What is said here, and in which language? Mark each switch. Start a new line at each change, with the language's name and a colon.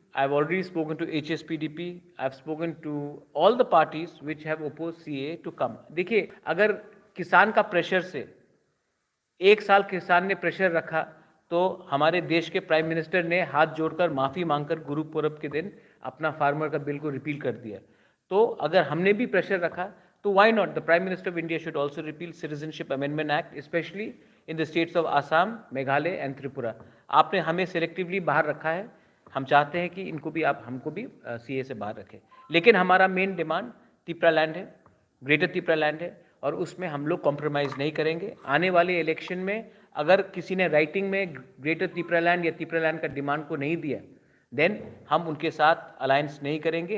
English: I've already spoken to HSPDP. I've spoken to all the parties which have opposed CA to come.
Hindi: देखिए, अगर किसान का pressure से एक साल किसान ने प्रेशर रखा तो हमारे देश के प्राइम मिनिस्टर ने हाथ जोड़कर माफ़ी मांगकर गुरु पूरब के दिन अपना फार्मर का बिल को रिपील कर दिया. तो अगर हमने भी प्रेशर रखा तो
English: why not? The Prime Minister of India should also repeal Citizenship Amendment Act, especially in the states of Assam, Meghalaya and Tripura.
Hindi: आपने हमें selectively बाहर रखा है. हम चाहते हैं कि इनको भी आप हमको भी CA से बाहर रखें. लेकिन हमारा मेन डिमांड तिपरा लैंड है, ग्रेटर तिपरा लैंड है और उसमें हम लोग कॉम्प्रोमाइज़ नहीं करेंगे. आने वाले इलेक्शन में अगर किसी ने राइटिंग में ग्रेटर तिपरा लैंड या तिपरा लैंड का डिमांड को नहीं दिया, देन हम उनके साथ अलायंस नहीं करेंगे.